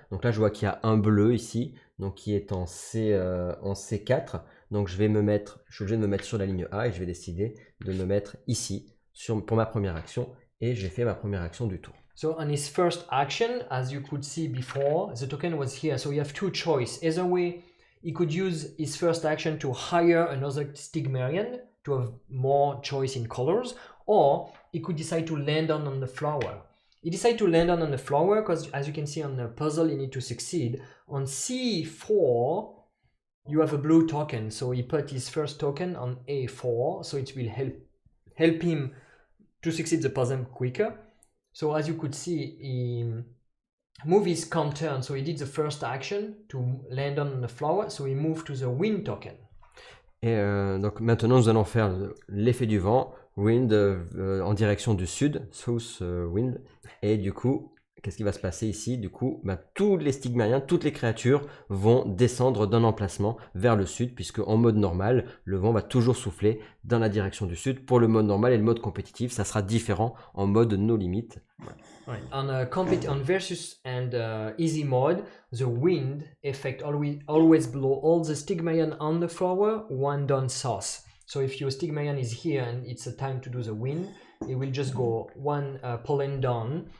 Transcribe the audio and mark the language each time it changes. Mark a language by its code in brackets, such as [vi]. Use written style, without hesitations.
[fr] Donc là je vois qu'il y a un bleu ici, donc qui est en C4. Donc je suis obligé de me mettre sur la ligne A, et je vais décider de me mettre ici pour ma première action, et j'ai fait ma première action du tour. [en] So on his first action, as you could see before, the token was here. So you have two choices. Either way, he could use his first action to hire another Stigmerian to have more choice in colors, or he could decide to land on the flower. He decided to land on the flower because, as you can see on the puzzle, you need to succeed. On C4, you have a blue token. So he put his first token on A4, so it will help him to succeed the puzzle quicker. So as you could see, he moved his counter, so he did the first action to land on the flower, so he moved to the wind token. [fr] Et donc maintenant nous allons faire l'effet du vent, wind en direction du sud, south wind, et du coup qu'est-ce qui va se passer ici? Du coup tous les Stigmériens, toutes les créatures vont descendre d'un emplacement vers le sud, puisque en mode normal le vent va toujours souffler dans la direction du sud. Pour le mode normal et le mode compétitif, ça sera différent en mode no limit. [en] Right. On versus and easy mode, the wind effect always blow all the Stigmerian on the flower one down south. So if your Stigmerian is here and it's a time to do the wind, it will just go one pollen down.